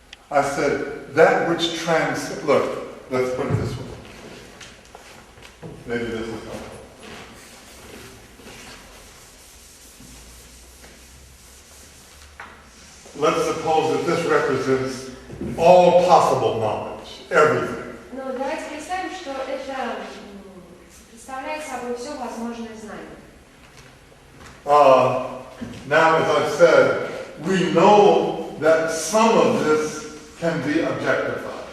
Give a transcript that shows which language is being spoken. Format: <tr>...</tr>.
<en>I said that which look, let's put it this way. Maybe this is helpful. Let's suppose that this represents all possible knowledge, everything.</en> <ru>Но давайте представим, что это представляет собой все возможное знание.</ru> <en>Now, as I've said, we know that some of this can be objectified.</en>